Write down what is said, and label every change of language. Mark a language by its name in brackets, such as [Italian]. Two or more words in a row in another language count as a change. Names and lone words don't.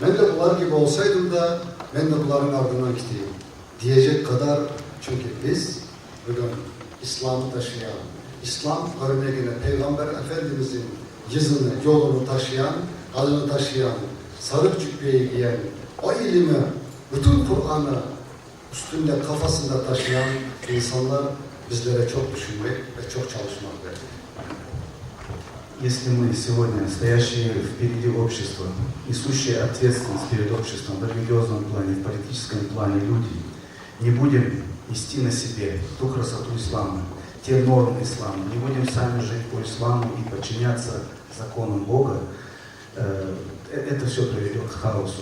[Turkish] ben de bunlar gibi olsaydım da ben de bunların ardından gideyim diyecek kadar, çünkü biz bugün İslam'ı taşıyan, İslam örneğini, Peygamber Efendimizin yüzünü, yolunu taşıyan, adını taşıyan, sarık cübbeyi giyen, o ilimi, bütün Kur'an'ı üstünde, kafasında taşıyan insanlar bizlere çok düşünmek ve çok çalışmak verir. [Russian] Если мы сегодня, стоящие впереди общества, несущие ответственность перед обществом в религиозном плане, в политическом плане люди, не будем нести на себе ту красоту ислама, те нормы ислама, не будем сами жить по исламу и подчиняться законам Бога, это все приведет к хаосу.